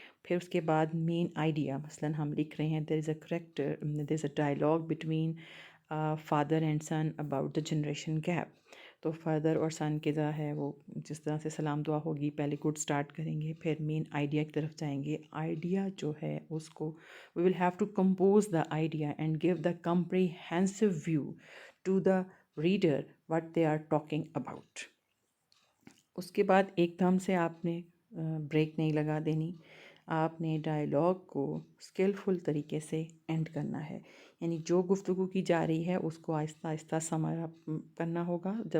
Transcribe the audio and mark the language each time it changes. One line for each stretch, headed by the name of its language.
Urdu: پھر اس کے بعد مین آئیڈیا، مثلاً ہم لکھ رہے ہیں
English: There is a character, there is a dialogue between father and son about the generation gap.
Urdu: تو فادر اور سن کے جو ہے وہ جس طرح سے سلام دعا ہوگی پہلے گڈ اسٹارٹ کریں گے، پھر مین آئیڈیا کی طرف جائیں گے. آئیڈیا جو ہے اس کو
English: We will have to compose the idea and give the comprehensive view to the reader what they are talking about.
Urdu: اس کے بعد ایک دم سے آپ نے بریک نہیں لگا دینی، آپ نے ڈائلاگ کو اسکلفل طریقے سے اینڈ کرنا ہے. یعنی جو گفتگو کی جا رہی ہے اس کو آہستہ آہستہ کرنا ہوگا.